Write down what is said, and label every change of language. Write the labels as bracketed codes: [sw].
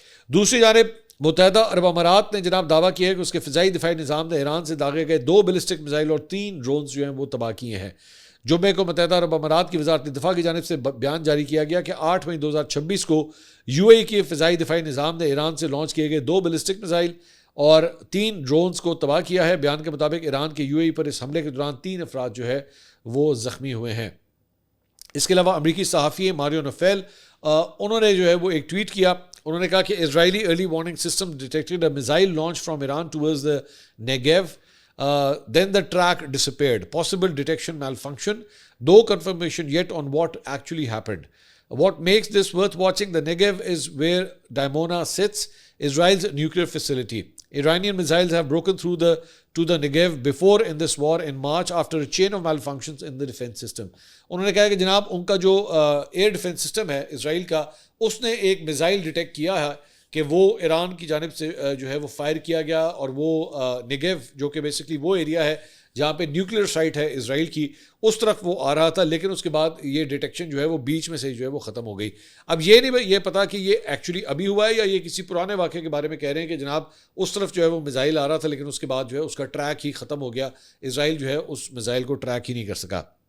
[ur] دوسری جانب متحدہ عرب امارات نے جناب دعویٰ کیا ہے کہ اس کے فضائی دفاعی نظام نے ایران سے داغے گئے 2 بیلسٹک میزائل اور 3 ڈرونز وہ تباہ کیے ہیں۔ جمعے کو متحدہ عرب امارات کی وزارت دفاع کی جانب سے بیان جاری کیا گیا کہ 8 مئی 2026 کو یو اے ای کے فضائی دفاعی نظام نے ایران سے لانچ کیے گئے 2 بیلسٹک میزائل اور 3 ڈرونز کو تباہ کیا ہے۔ بیان کے مطابق ایران کے یو اے ای پر اس حملے کے دوران 3 افراد وہ زخمی ہوئے ہیں۔ اس کے علاوہ امریکی صحافی ماریو نوفیل انہوں نے وہ ایک ٹویٹ کیا۔ انہوں نے کہا کہ [en] Israeli early warning system detected a missile launch from Iran towards the Negev then the track disappeared. Possible detection malfunction. No confirmation yet on what actually happened. What makes this worth watching? The Negev is where Dimona sits, Israel's nuclear facility. Iranian missiles have broken through to the Negev before in this war in March after a chain of malfunctions in the defense system. [ur] انہوں نے کہا کہ جناب ان کا جو air defence system ہے اسرائیل کا، اس نے ایک میزائل ڈیٹیکٹ کیا ہے کہ وہ ایران کی جانب سے وہ فائر کیا گیا، اور وہ نیگیو جو کہ بیسکلی وہ ایریا ہے جہاں پہ نیوکلیر سائٹ ہے اسرائیل کی، اس طرف وہ آ رہا تھا، لیکن اس کے بعد یہ ڈیٹیکشن وہ بیچ میں سے وہ ختم ہو گئی۔ اب یہ نہیں یہ پتا کہ یہ ایکچولی ابھی ہوا ہے یا یہ کسی پرانے واقعے کے بارے میں کہہ رہے ہیں کہ جناب اس طرف وہ میزائل آ رہا تھا، لیکن اس کے بعد اس کا ٹریک ہی ختم ہو گیا، اسرائیل اس میزائل کو ٹریک ہی نہیں کر سکا۔